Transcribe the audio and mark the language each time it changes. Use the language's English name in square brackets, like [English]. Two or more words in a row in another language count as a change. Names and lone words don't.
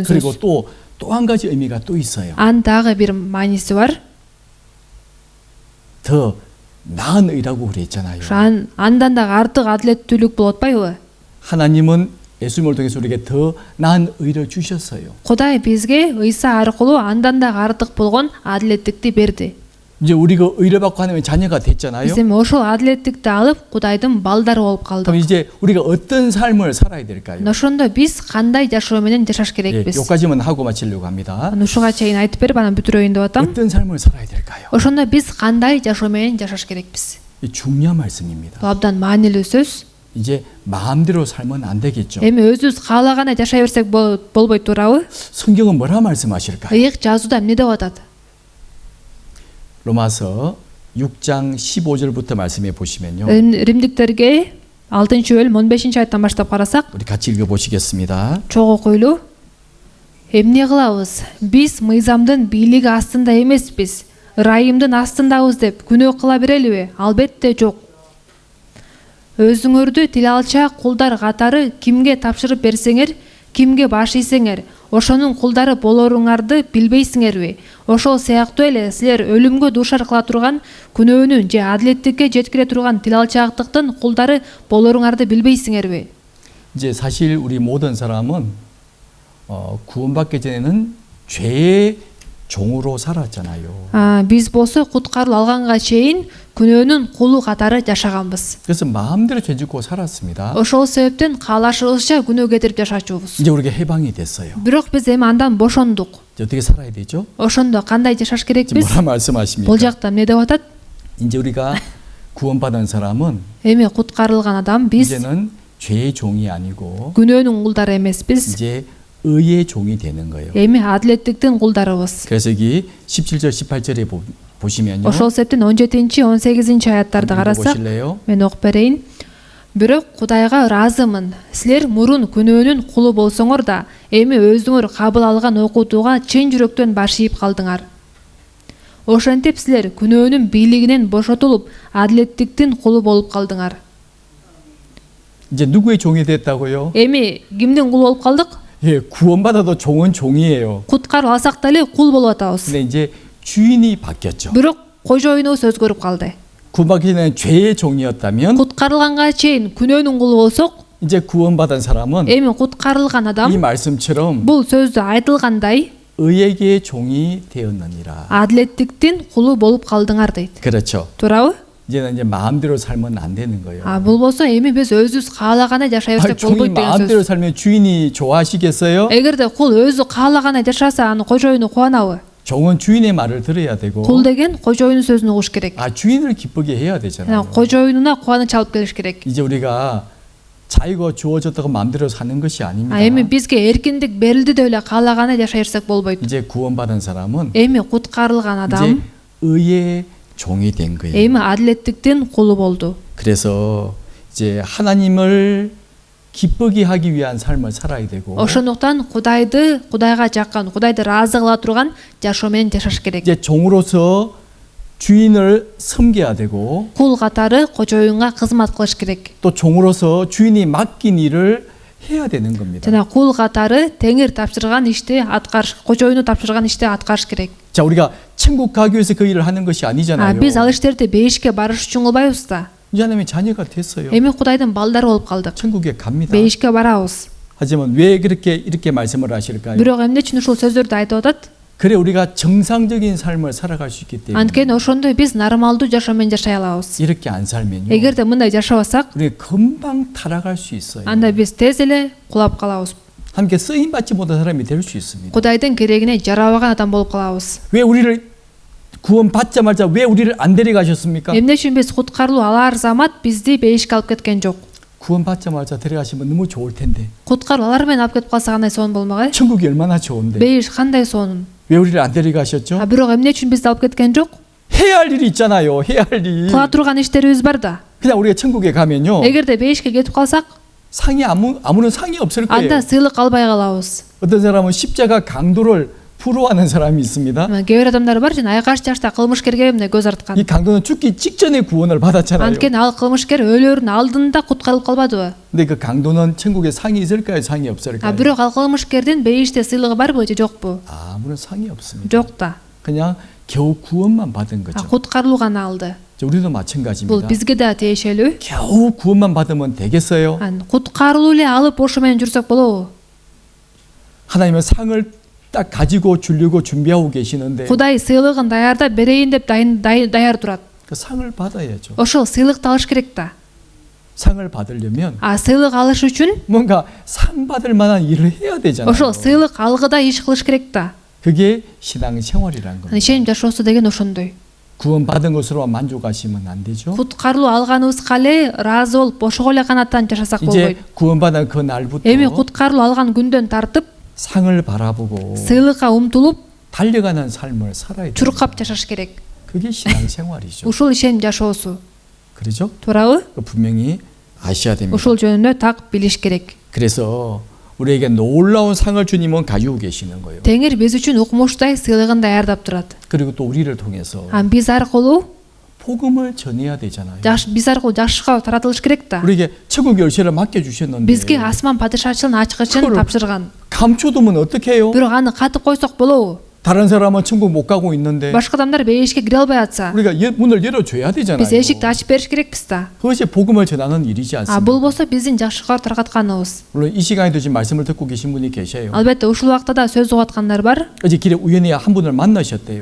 [Korean] 그리고 [Kyrgyz] сөз. [Korean] 또 한 가지 의미가 또 있어요. [Kyrgyz] Анын дагы бир мааниси бар. [Korean] 더 나은 의라고 그랬잖아요. [Kyrgyz] Андан дагы артык адилеттүүлүк болуп атпайбы? [Korean] 하나님은 예수님을 통해서 우리에게 더 나은 의를 주셨어요. [Kyrgyz] Кудай бизге Ыйса аркылуу андан дагы артык болгон адилеттикти берди. [Korean] 이제 우리가 의를 받고 하나님의 자녀가 됐잖아요. [Kyrgyz] Биз эми ошол адилеттикти алып Кудайдын балдары болуп [Korean] 그럼 [Kyrgyz] калдык. [Korean] 이제 우리가 어떤 삶을 살아야 될까요? [Kyrgyz] Ошондо биз кандай жашоо менен жашаш керекпиз? [Korean] 여기까지만 하고 마치려고 합니다. [Kyrgyz] Ушуга чейин айтып берип анан бүтүрөйүн деп атам. [Korean] 어떤 삶을 살아야 될까요? [Kyrgyz] Ошондо биз кандай жашоо менен жашаш керекпиз? [Korean] 이 중요한 말씀입니다. [Kyrgyz] Бул абдан маанилүү сөз. [Korean] 이제 마음대로 살면 안 되겠죠. [Kyrgyz] Эми өзүбүз каалагандай жашай берсек болбойт туурабы? [Korean] 성경은 뭐라 말씀하실까요? [Kyrgyz] Ыйык жазууда эмне деп атат? [Korean] 로마서 6장 15절부터 말씀해 보시면요. [Kyrgyz] Римдиктерге 6-бөлүм 15-айттан баштап карасак, [Korean] 우리 같이 읽어 보시겠습니다. [Kyrgyz] чогуу окуйлу. Эмне кылабыз? Биз мыйзамдын бийлиги астында эмеспиз, ырайымдын астындабыз деп күнөө кыла берелиби? Албетте жок. Өзүңөрдү тил алчаак кулдар катары кимге тапшырып берсеңер, кимге баш ийсеңер, ошонун кулдары болоруңарды билбейсиңерби? Ошол сыяктуу эле силер өлүмгө дуушар кыла турган күнөөнүн же адилеттикке жеткире турган тил алчаактыктын кулдары болоруңарды билбейсиңерби? [Korean] 이제 사실 우리 모든 사람은 구원받기 전에는 죄의 종으로 살았잖아요. [Kyrgyz] Биз болсо куткарыл алганга чейин күнөөнүн кулу катары жашаганбыз. [Korean] 그래서 마음대로 죄 짓고 살았습니다. [Kyrgyz] Ошол себептен каалашыбызча күнөө кетирип жашачубуз. [Korean] 이제 우리가 해방이 됐어요. [Kyrgyz] Бирок биз эми андан бошондук. [Korean] 이제 어떻게 살아야 되죠? [Kyrgyz] Ошондо кандай жашаш [Korean] 지금 [Kyrgyz] керекпиз? [Korean] 뭐라 말씀하십니까? [Kyrgyz] Бул жакта эмне деп атат? [Korean] 이제 우리가 구원받은 사람은 [Kyrgyz] Эми куткарылган адам биз [Korean] 이제는 죄의 종이 아니고 [Kyrgyz] күнөөнүн кулдары эмеспиз. [Korean] 이제 의의 종이 되는 거예요. [Kyrgyz] Эми адилеттиктин кулдарыбыз. [Korean] 그래서 여기 17절 18절에 보시면요. [Kyrgyz] Ошол себептен 17-18 аяттарды карасак, [Korean] 보실래요? [Kyrgyz] мен окуп берейин. Бирок Кудайга ыраазымын. Силер мурун күнөөнүн кулу болсоңор да, эми өзүңөр кабыл алган окутууга чын жүрөктөн баш ийип калдыңар. Ошентип силер күнөөнүн бийлигинен бошотулуп, адилеттиктин кулу болуп калдыңар. [Korean] 이제 누구의 종이 됐다고요? [Kyrgyz] Эми кимдин кулу болуп калдык? [Korean] 예, 구원받아도 종은 종이에요. [Kyrgyz] Куткарып алсак деле кул болуп атабыз. [Korean] 근데 이제 주인이 바뀌었죠. [Kyrgyz] Бирок кожоюнубуз өзгөрүп калды. [Korean] 구원받기 전에 죄의 종이었다면 [Kyrgyz] Куткарылганга чейин күнөөнүн кулу болсок, [Korean] 이제 구원받은 사람은 [Kyrgyz] эми куткарылган [Korean] 이 [Kyrgyz] адам [Korean] 말씀처럼 [Kyrgyz] бул сөздү айтылгандай [Korean] 의에게 종이 되었느니라. [Kyrgyz] адилеттиктин кулу болуп калдыңар дейт. [Korean] 그렇죠. [Kyrgyz] Туурабы? [Korean] 이제 마음대로 살면 안 되는 거예요. [Kyrgyz] Бул болсо эми биз өзүбүз каалагандай жашай берсек [Korean] 종이 [Kyrgyz] болбойт деген [Korean] 마음대로 [Kyrgyz] сөз. [Korean] 살면 주인이 좋아하시겠어요? [Kyrgyz] Эгерде кул өзү каалагандай жашаса, аны кожоюну кубанабы? [Korean] 종은 주인의 말을 들어야 되고 [Kyrgyz] Кул деген кожоюнун сөзүн угуш керек. [Korean] 주인을 기쁘게 해야 되잖아요. [Kyrgyz] кожоюнуна кубаныч алып келиш керек. [Korean] 이제 우리가 자유가 주어졌다고 마음대로 사는 것이 아닙니다. [Kyrgyz] Эми бизге эркиндик берилди деп эле каалагандай жашай берсек болбойт. [Korean] 이제 구원받은 사람은 [Kyrgyz] Эми куткарылган [Korean] 이제 [Kyrgyz] адам [Korean] 의의 종이 된 거예요. [Kyrgyz] эми адилеттиктин кулу болду. [Korean] 그래서 이제 하나님을 기쁘게 하기 위한 삶을 살아야 되고 [Kyrgyz] Ошондуктан Кудайга жаккан, Кудайды ыраазы кыла турган жашоо менен жашаш керек. [Korean] 이제 종으로서 주인을 섬겨야 되고 [Kyrgyz] кул катары кожоюнга кызмат кылыш керек. [Korean] 또 종으로서 주인이 맡긴 일을 해야 되는 겁니다. [Kyrgyz] жана кул катары теңир тапшырган ишти аткарыш, кожоюну тапшырган ишти аткарыш керек. [Korean] 자, 우리가 천국 가기 위해서 그 일을 하는 것이 아니잖아요. [Kyrgyz] биз ал иштерди бейишке барыш үчүн кылбайбыз да. [Korean] 이제 하나님의 자녀가 됐어요. [Kyrgyz] эми Кудайдын балдары болуп калдык. [Korean] 천국에 갑니다. [Kyrgyz] бейишке барабыз. [Korean] 하지만 왜 이렇게 말씀을 하실까요? [Kyrgyz] бирок эмне үчүн ушул сөздөрдү айтып атат? [Korean] 그래 우리가 정상적인 삶을 살아갈 수 있기 때문에. [Kyrgyz] анткени ошондой биз нормалдуу жашоо менен жашай алабыз. [Korean] 이렇게 안 살면요. [Kyrgyz] эгерде мындай жашабасак, [Korean] 우리 금방 타락할 수 있어요. [Kyrgyz] анда биз тез эле кулап калабыз. [Korean] 함께 쓰임 받지 못한 사람이 될 수 있습니다. [Kyrgyz] Кудайдын керегине жарабаган адам болуп калабыз. [Korean] 왜 우리를 구원 받자마자 왜 우리를 안 데려가셨습니까? [Kyrgyz] эмне үчүн биз куткарылуу алар замат бизди бейишке алып кеткен жок? [Korean] 구원 받자마자 데려가시면 너무 좋을 텐데. [Kyrgyz] куткаруу алар менен алып кетип калса кандай сонун болмок э? [Korean] 천국이 얼마나 좋은데. [Kyrgyz] бейиш кандай сонун. [Korean] 왜 우리를 안 데려가셨죠? [Kyrgyz] бирок эмне үчүн бизди алып кеткен жок? [Korean] 해야 할 일이 있잖아요. 해야 할 일. [Kyrgyz] кыла турган иштерибиз бар да. [Korean] 그냥 우리가 천국에 가면요. [Kyrgyz] эгерде бейишке кетип калсак, [Korean] 상이 아무런 상이 없을 거예요. [Kyrgyz] анда сыйлык албай калабыз. [Korean] 어떤 사람은 십자가 강도를 부러워하는 사람이 있습니다. [Kyrgyz] кээ бир адамдар бар, жана айкаш жашта кылмышкерге эмне көз арткан. [Korean] 이 강도는 죽기 직전에 구원을 받았잖아요. [Kyrgyz] анткени ал кылмышкер өлөрүнүн алдында куткарылып калбадыбы? [Korean] 근데 그 강도는 천국에 상이 있을까요? 상이 없을까요? [Kyrgyz] бирок ал кылмышкердин бейиште сыйлыгы барбы же жокпу? [Korean] 아무런 상이 없습니다. [Kyrgyz] жок да. [Korean] 그냥 겨우 구원만 받은 거죠. [Kyrgyz] куткарылуу гана алды. [Korean] 우리도 [Kyrgyz] бул [Korean] 마찬가지입니다. [Kyrgyz] бизге да тиешелүү. [Korean] 겨우 구원만 받으면 되겠어요? [Kyrgyz] куткарылуу эле алып ошо менен жүрсөк болобу? [Korean] 하나님은 상을 딱 가지고 주려고 준비하고 계시는데 [Kyrgyz] Кудай сыйлыгын даярдап берейин деп даяр турат. [Korean] 그 상을 받아야죠. [Kyrgyz] ошол сыйлыкты алыш керек да. [Korean] 상을 받으려면 [Kyrgyz] сыйлык алыш үчүн [Korean] 뭔가 상 받을 만한 일을 해야 되잖아요. [Kyrgyz] ошол сыйлык алгыда иш кылыш керек да. [Korean] 그게 신앙 생활이라는 겁니다. [Kyrgyz] ишеним жашоосу деген ошондой. [Korean] 구원 받은 것으로만 만족하시면 안 되죠. [Kyrgyz] куткарылуу алганыбызга эле ыраазы болуп ошого эле канааттанып жашасак [Korean] 이제 [Kyrgyz] болбойт. [Korean] 구원받은 그 날부터 [Kyrgyz] эми куткарылуу алган күндөн тартып [Korean] 상을 바라보고 [Kyrgyz] сыйлыкка умтулуп [Korean] 달려가는 삶을 살아야 돼요. [Kyrgyz] чуркап жашаш керек. [Korean] 그게 신앙 생활이죠. [Kyrgyz] ушул ишеним жашоосу. [Korean] 그렇죠? [Kyrgyz] туурабы? [Korean] 분명히 아셔야 됩니다. [Kyrgyz] ушул жөнүндө так билиш керек. [Korean] 그래서 우리에게 놀라운 상을 주님은 가지고 계시는 거예요. [Kyrgyz] теңир биз үчүн укмуштай сыйлыгын даярдап турат. [Korean] 그리고 또 우리를 통해서 [Kyrgyz] биз аркылуу [Korean] 복음을 전해야 되잖아요. [Kyrgyz] биз аркылуу жакшыга таратылыш керек да. [Korean] 우리에게 천국 열쇠를 맡겨 주셨는데 [Kyrgyz] бизге асман падышачылын ачкычын [Korean] 그걸 [Kyrgyz] тапшырган. [Korean] 감춰두면 어떻게 해요? [Kyrgyz] бирок аны катып койсок болобу? [Korean] 다른 사람은 천국 못 가고 있는데 [Kyrgyz] башка адамдар бейишке кире албай атса, [Korean] 우리가 문을 열어줘야 되잖아요. [Kyrgyz] биз эшикти ачып бериш керекпиз да. [Korean] 그것이 복음을 전하는 일이지 않습니까? [Kyrgyz] бул болсо биздин жакшыга таркатканыбыз. [Korean] 물론 이 시간에도 지금 말씀을 듣고 계신 분이 계셔요. [Kyrgyz] албетте ушул убакта да сөз угуп аткандар бар. [Korean] 어제 길에 우연히 한 분을 만나셨대요.